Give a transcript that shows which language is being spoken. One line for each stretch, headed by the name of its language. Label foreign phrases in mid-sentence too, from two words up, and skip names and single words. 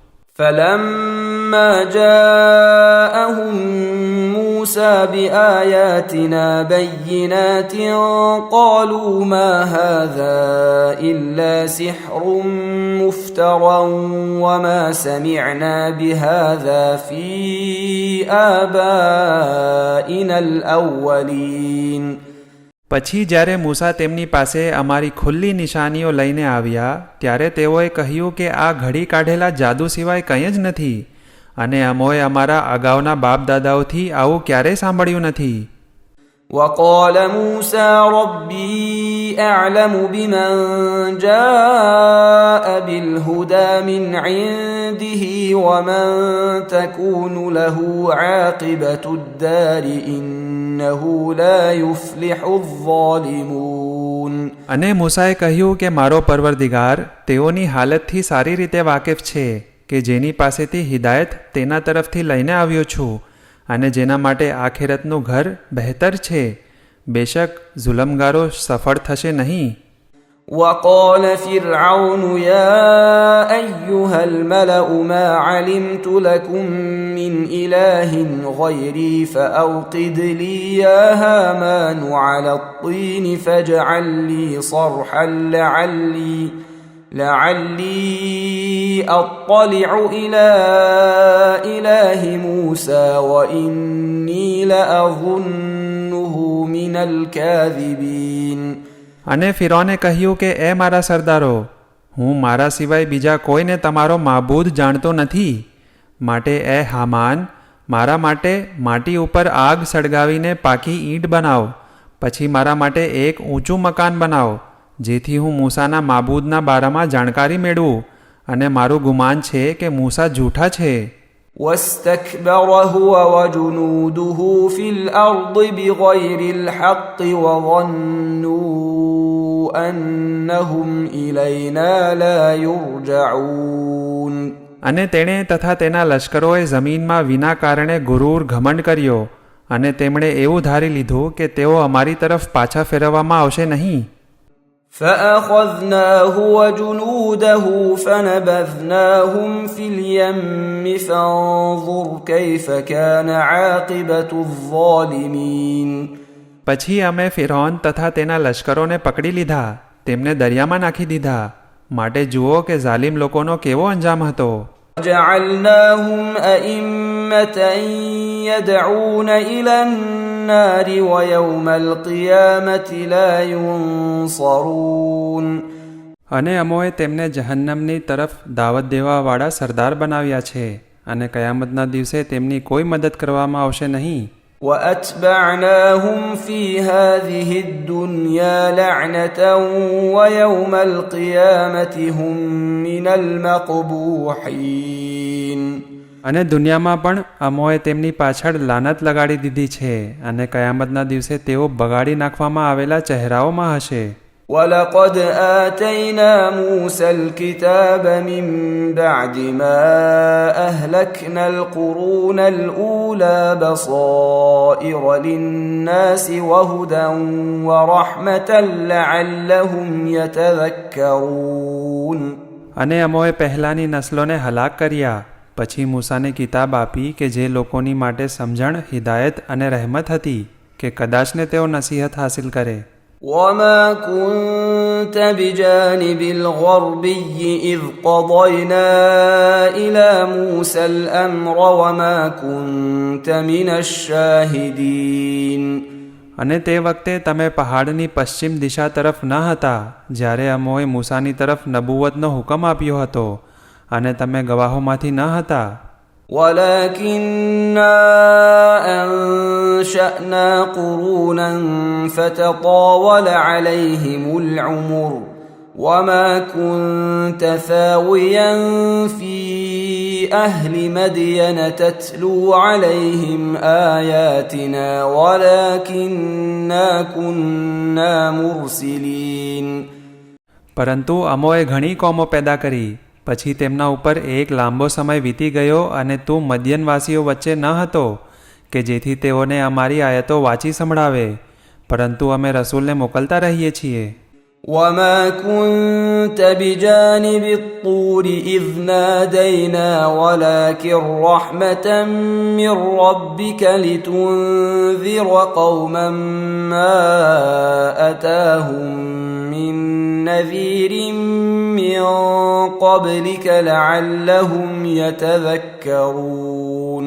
Arabic: فلما جاءهم موسى بآياتنا بينات قالوا ما هذا إلا سحر مفترى وما سمعنا بهذا في آبائنا الأولين.
Gujarati: પછી જ્યારે મૂસા તેમની પાસે અમારી ખુલ્લી નિશાનીઓ લઈને આવ્યા ત્યારે તેઓએ કહ્યું કે આ ઘડી કાઢેલા જાદુ સિવાય કંઈ જ નથી અને અમોએ અમારા અગાઉના બાપ દાદાઓથી આવું ક્યારેય સાંભળ્યું નથી.
Arabic: وقال موسى ربي أعلم بمن جاء بالهدى من عنده ومن تكون له عاقبة الدار إنه لا يفلح الظالمون.
Gujarati: અને મૂસાએ કહ્યું કે મારો પરવરદિગાર તેઓની હાલતથી સારી રીતે વાકેફ છે કે જેની પાસેથી હિદાયત તેના તરફથી લઈને આવ્યો છું અને જેના માટે આખેરતનું ઘર બહેતર છે. બેશક ઝુલમગારો સફળ થશે નહીં.
Arabic: وقال فرعون يا أيها الملأ ما علمت لكم من إله غيري فأوقد لي يا هامان على الطين فاجعل لي صرحا لعلي أطلع إلى إله موسى وإني لأظنه من الكاذبين.
Gujarati: અને ફિરૌને કહ્યું કે એ મારા સરદારો, હું મારા સિવાય બીજા કોઈને તમારો માબૂદ જાણતો નથી, માટે એ હામાન મારા માટે માટી ઉપર આગ સળગાવીને પાકી ઈંટ બનાવ, પછી મારા માટે એક ઊંચું મકાન બનાવ, જેથી હું મૂસાના માબૂદના બારામાં જાણકારી મેળવું. અને મારું ગુમાન છે કે મૂસા જૂઠા છે.
Arabic: واستكبر هو وجنوده في الأرض بغير الحق وظنوا أنهم إلينا لا يرجعون.
Gujarati: અને તેણે તથા તેના લશ્કરોએ જમીનમાં વિના કારણે ગુરૂર ઘમંડ કર્યો અને તેમણે એવું ધારી લીધું કે તેઓ અમારી તરફ પાછા ફેરવવામાં આવશે નહીં.
Arabic: فأخذناه وجنوده فنبذناهم في اليم فانظر كيف كان عاقبة الظالمين.
Gujarati: પછી અમે ફિરૌન તથા તેના લશ્કરોને પકડી લીધા, તેમને દરિયામાં નાખી દીધા, માટે જુઓ કે ઝાલિમ લોકોનો કેવો અંજામ હતો.
Arabic: وجعلناهم أئمة يدعون إلى النار ويوم القيامة لا ينصرون.
Gujarati: અને અમોએ તેમને જહન્નમની તરફ દાવત દેવાવાળા સરદાર બનાવ્યા છે અને કયામતના દિવસે તેમની કોઈ મદદ કરવામાં આવશે નહીં.
Arabic: وأتبعناهم في هذه الدنيا لعنة ويوم القيامة هم من المقبوحين.
Gujarati: અને દુનિયામાં પણ અમોએ તેમની પાછળ લાનત લગાડી દીધી છે અને કયામતના દિવસે તેઓ બગાડી નાખવામાં આવેલા ચહેરાઓમાં હશે.
Arabic: ولقد آتينا موسى الكتاب من بعد ما أهلكنا القرون الأولى بصائر للناس وهدى ورحمة لعلهم يتذكرون.
Gujarati: અને અમોએ પહેલાંની નસ્લોને હલાક કર્યા, પછી મૂસાને કિતાબ આપી કે જે લોકોની માટે સમજણ, હિદાયત અને રહેમત હતી કે કદાચને તેઓ નસીહત હાસિલ કરે.
Arabic: وما كنت بجانب الغربي إذ قضينا إلى موسى الأمر وما كنت من الشاهدين.
Gujarati: અને તે વખતે તમે પહાડની પશ્ચિમ દિશા તરફ ન હતા જ્યારે અમોએ મૂસાની તરફ નબુવતનો હુકમ આપ્યો હતો, અને તમે ગવાહોમાંથી ન હતા.
Arabic: ولكننا أنشأنا قرونا فتطاول عليهم العمر وما كنت ثاويا في أهل مدين تتلو عليهم آياتنا ولكننا كنا مرسلين.
Gujarati: પરંતુ અમોએ ઘણી કોમો પેદા કરી, પછી તેમના ઉપર એક લાંબો સમય વીતી ગયો અને તું મદ્યનવાસીઓ વચ્ચે ન હતો કે જેથી તેઓને અમારી આયતો વાંચી સંભળાવે, પરંતુ અમે રસૂલને મોકલતા રહીએ છીએ.
Arabic: وما كنت بجانب الطور إذ نادينا ولكن رحمة من ربك لتنذر قوما ما أتاهم من نذير من قبلك لعلهم يتذكرون.